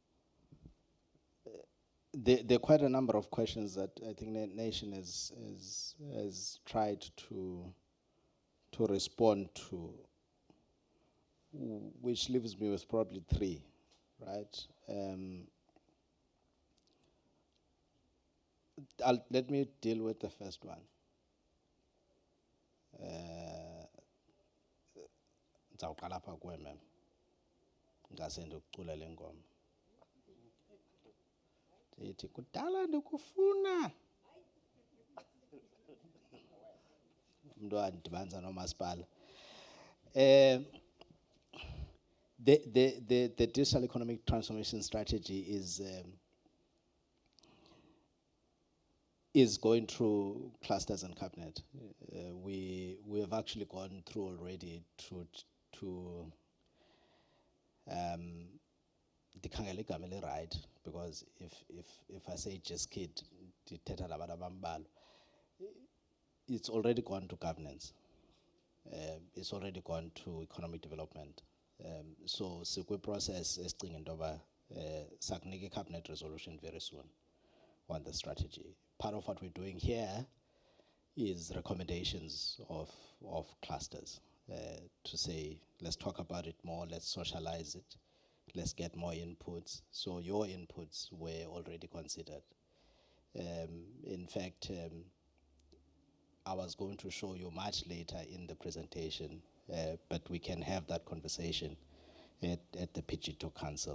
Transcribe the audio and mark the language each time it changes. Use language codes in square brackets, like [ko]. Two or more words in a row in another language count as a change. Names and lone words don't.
[en] There are quite a number of questions that I think the nation has tried to respond to. which leaves me with probably three, right? Let me deal with the first one. [xh] Ndizawuqala apha kuwe, ma'am. Ngase ndikucula le ngoma. Ndithi kudala ndikufuna. Umntu andidibanisa nomasipala. [en] The digital economic transformation strategy is going through clusters and cabinet. We have actually gone through already to [xh] ndikhangela igama eli-right, [en] because if I say just kid, [xh] ndithetha nabantu abambalwa. [en] It's already gone to governance. It's already gone to economic development. [xh] So sikwi process esicinga into yoba sakunika [en] cabinet resolution very soon on the strategy. Part of what we're doing here is recommendations of clusters to say, let's talk about it more, let's socialize it, let's get more inputs. So your inputs were already considered. In fact, I was going to show you much later in the presentation, but we can have that conversation at the PG2 Council.